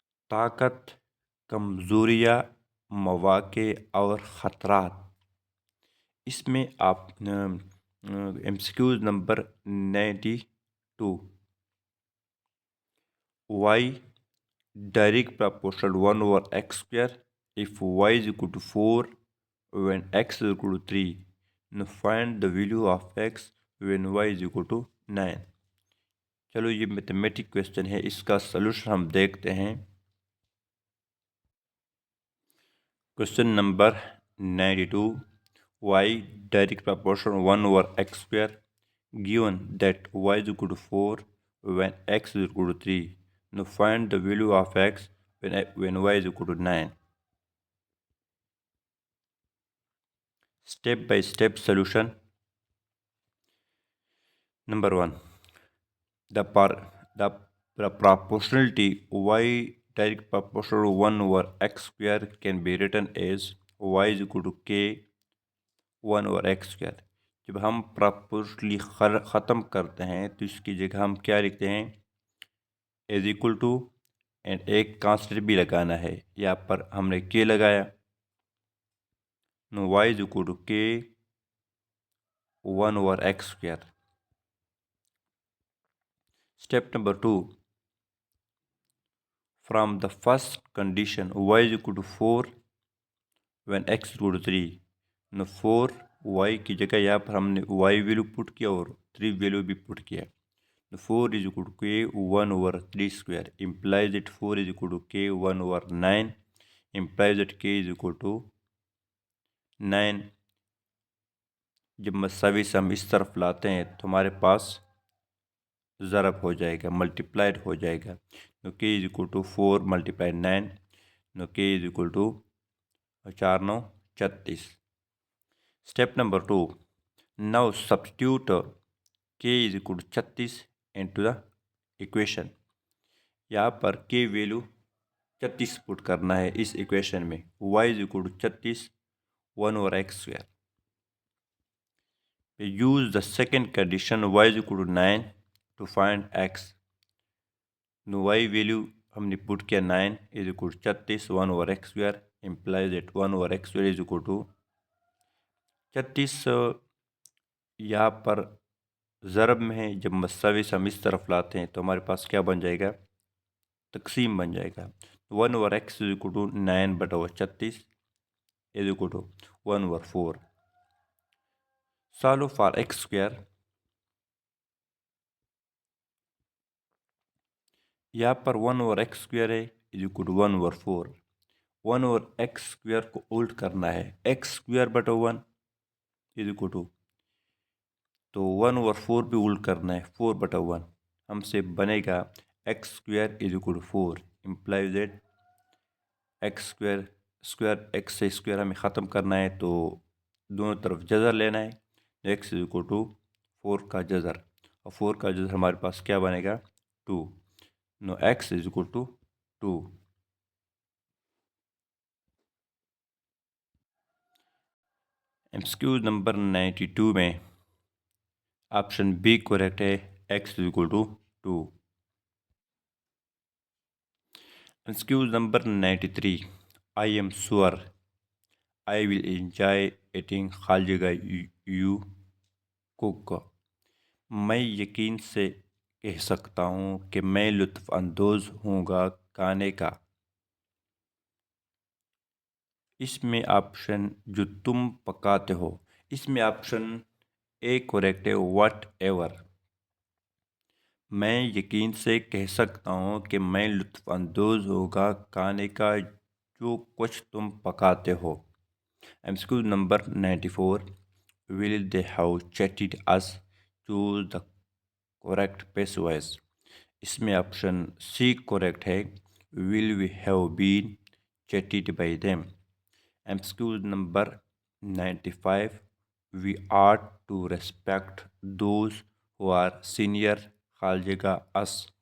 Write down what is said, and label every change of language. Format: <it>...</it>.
<ur>طاقت، کمزوریاں، مواقع اور خطرات۔ اس میں آپ MCQ number 92۔</ur> <en>Y direct proportional 1/x². If y is equal to 4 when x is equal to 3, now find the value of x when y is equal to 9۔</en> <ur>چلو یہ mathematic question ہے، اس کا سلوشن ہم دیکھتے ہیں۔ Question number 92۔</ur> <en>y direct proportional 1/x². Given that y is equal to 4 when x is equal to 3, now find the value of x when y is equal to 9۔ Step by step solution۔ Number 1۔ The proportionality y direct proportional 1/x² can be written as y is equal to k 1/x²۔</en> <ur>جب ہم پراپورشنلی ختم کرتے ہیں تو اس کی جگہ ہم کیا لکھتے ہیں؟</ur> <en>is equal to</en> <ur>اینڈ ایک کانسٹنٹ بھی لگانا ہے. یہاں پر ہم نے k لگایا.</ur> <en>Now y is equal to k 1 over x square. Step number 2, from the first condition y is equal to 4 when x is equal to 3.</en> <ur>Know 4 y کی جگہ یہاں پر ہم نے y ویلو پٹ کیا اور 3 ویلو بھی پٹ کیا.</ur> <en>4 is equal to k 1 over 3 square implies that 4 is equal to k 1 over 9 implies that k is equal to 9.</en> <ur>جب مساوی سے ہم اس طرف لاتے ہیں تو ہمارے پاس ضرب ہو جائے گا, ملٹیپلائڈ ہو جائے گا.</ur> <en>تو k is equal to 4 multiply 9. Now k is equal to 4 9 36. Step number 2. Now substitute k is equal to 36 into the equation.</en> <ur>یہاں پر k ویلو 36 پٹ کرنا ہے اس ایکویشن میں.</ur> <en>y is equal to 36 1 over x square. Use the second condition y is equal to 9 to find x. Now y</en> <ur>value ہم نے پٹ کیا</ur> <en>9 is equal to 36 1 over x square implies that 1 over x square is equal to 36.</en> <ur>یہاں پر ضرب میں ہے, جب مساوی سے ہم اس طرف لاتے ہیں تو ہمارے پاس کیا بن جائے گا, تقسیم بن جائے گا.</ur> <en>1 over x is equal to 9 بٹا 36 is equal to 1 over 4. Solve for x square.</en> <ur>یہاں پر</ur> <en>1 over x square ہے is equal to 1 over 4. 1 over x square</en> <ur>کو الٹ کرنا ہے,</ur> <en>x square بٹا 1 is equal to, تو 1 over 4</en> <ur>بھی الٹ کرنا ہے</ur> <en>4 بٹا 1.</en> <ur>ہم سے بنے گا</ur> <en>x square is equal to 4 implies that x square</en> <ur>x سے square ہمیں ختم کرنا ہے تو دونوں طرف جذر لینا ہے.</ur> <en>x is equal to 4</en> <ur>کا جذر, اور 4 کا جذر ہمارے پاس کیا بنے گا 2.</ur> <en>Now x is equal to 2.</en> <ur>ایمسکیوز number 92 میں آپشن بی کریکٹ ہے,</ur> <en>x is equal to 2. MCQs number 93, I am sure I will enjoy eating خالجگہ you cook.</en> <ur>میں یقین سے کہہ سکتا ہوں کہ میں لطف اندوز ہوں گا کھانے کا. اس میں آپشن جو تم پکاتے ہو, اس میں آپشن اے کریکٹ ہے</ur> <en>Whatever.</en> <ur>میں یقین سے کہہ سکتا ہوں کہ میں لطف اندوز ہوگا کھانے کا جو کچھ تم پکاتے ہو.</ur> <en>MCQs number 94, will they have chatted us? choose the correct passive voice.</en> <ur>اس میں آپشن سی کریکٹ ہے</ur> <en>will we have been chatted by them. MCQs number 95, we ought to respect those who are senior خالجگہ us.</en>